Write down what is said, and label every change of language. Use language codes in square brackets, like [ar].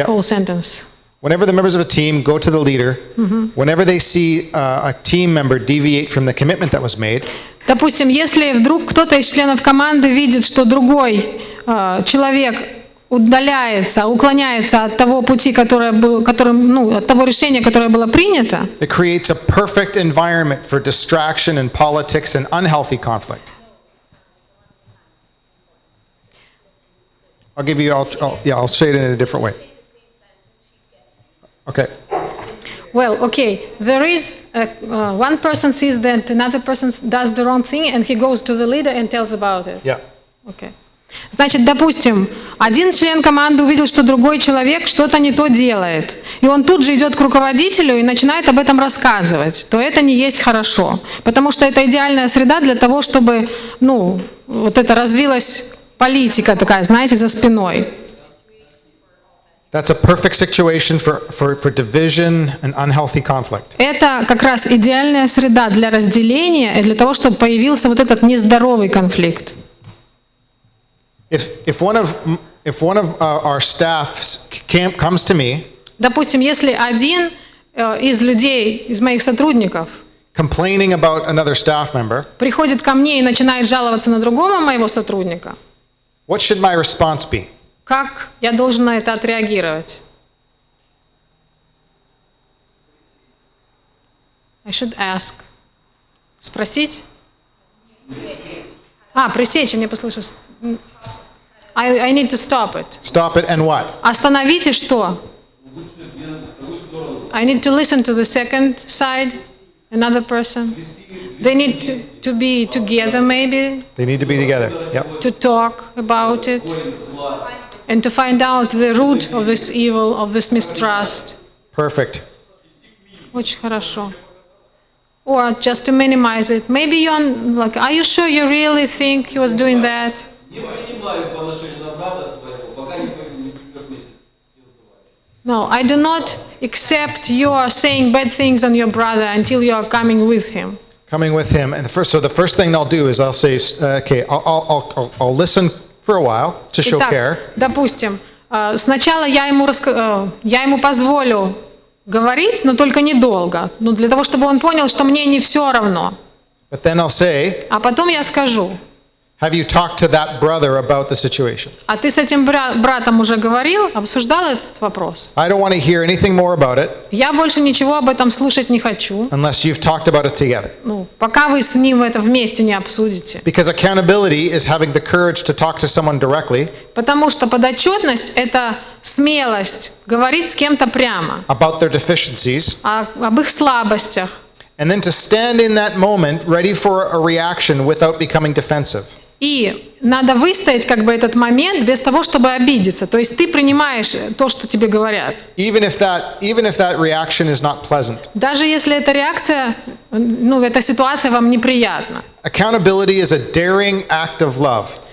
[en] Yeah. whole sentence. whenever the members of a team go to the leader, whenever they see a team member deviate from the commitment that was made, [ru] Допустим, если вдруг кто-то из членов команды видит, что другой человек уклоняется от того пути, от того решения, которое было принято, [en] it creates a perfect environment for distraction and politics and unhealthy conflict. I'll say it in a different way. Okay. well, okay, there is one person sees that another person does the wrong thing, and he goes to the leader and tells about it. Yeah. Okay. [ru] Значит, допустим, один член команды увидел, что другой человек что-то не то делает, и он тут же идет к руководителю и начинает об этом рассказывать, то это не есть хорошо, потому что это идеальная среда для того, чтобы, вот это развилась политика такая, знаете, за спиной. [en] That's a perfect situation for division and unhealthy conflict. [ru] Это как раз идеальная среда для разделения и для того, чтобы появился вот этот нездоровый конфликт. [en] If one of our staff comes to me, [ru] Допустим, если один из людей, из моих сотрудников, [en] complaining about another staff member, [ru] приходит ко мне и начинает жаловаться на другого моего сотрудника, [en] what should my response be? [ru] как я должен на это отреагировать? [en] I should ask. [ru] Спросить? Пресечь, мне послышалось. [en] I need to stop it. Stop it and what? [ru] Остановите что? [en] I need to listen to the second side, another person. They need to be together maybe, They need to be together. Yep. to talk about it, and to find out the root of this evil, of this mistrust. Perfect. [ru] Очень хорошо. [en] Or just to minimize it. Maybe you're like, are you sure you really think he was doing that? [ru] Не принимаю по отношению на брата своего, пока не придет месяц. [en] No, I do not accept your saying bad things on your brother until you are coming with him. Coming with him, and the first thing I'll do is I'll say, okay, I'll listen for a while to show care. [ru] Итак, допустим, сначала я ему позволю говорить, но только недолго, для того, чтобы он понял, что мне не все равно. [en] But then I'll say, [ru] А потом я скажу: [en] have you talked to that brother about the situation? [ru] а ты с этим братом уже говорил, обсуждал этот вопрос? [en] I don't want to hear anything more about it [ru] Я больше ничего об этом слушать не хочу. [en] unless you've talked about it together. [ru] Пока вы с ним это вместе не обсудите. [en] Because accountability is having the courage to talk to someone directly [ru] Потому что подотчетность – это смелость говорить с кем-то прямо [en] about their deficiencies [ru] об их слабостях [en] And then to stand in that moment ready for a reaction without becoming defensive. [ru] И надо выстоять как бы этот момент без того, чтобы обидеться. То есть ты принимаешь то, что тебе говорят. [en] Even if that reaction is not pleasant. [ru] Даже если эта реакция, эта ситуация вам неприятна. [en] Accountability is a daring act of love.